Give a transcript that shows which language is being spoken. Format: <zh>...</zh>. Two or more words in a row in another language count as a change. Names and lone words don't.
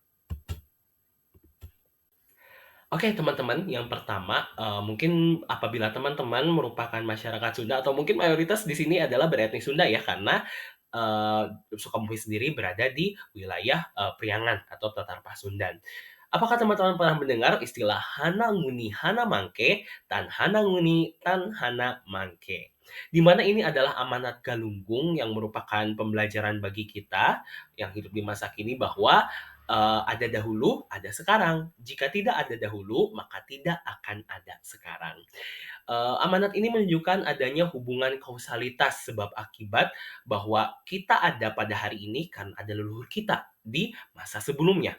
<id>Oke teman-teman, yang pertama, mungkin apabila teman-teman merupakan masyarakat Sunda atau mungkin mayoritas di sini adalah beretnis Sunda ya, karena, Sukabumi sendiri berada di wilayah, Priangan atau Tatar Pasundan. Apakah teman-teman pernah mendengar istilah</id> <su>Hana Nguni Hana Mangke, Tan Hana Nguni Tan Hana Mangke?</su> <id>Di mana ini adalah amanat Galunggung yang merupakan pembelajaran bagi kita yang hidup di masa kini bahwa ada dahulu, ada sekarang. Jika tidak ada dahulu, maka tidak akan ada sekarang. Amanat ini menunjukkan adanya hubungan kausalitas sebab akibat bahwa kita ada pada hari ini karena ada leluhur kita di masa sebelumnya.</id>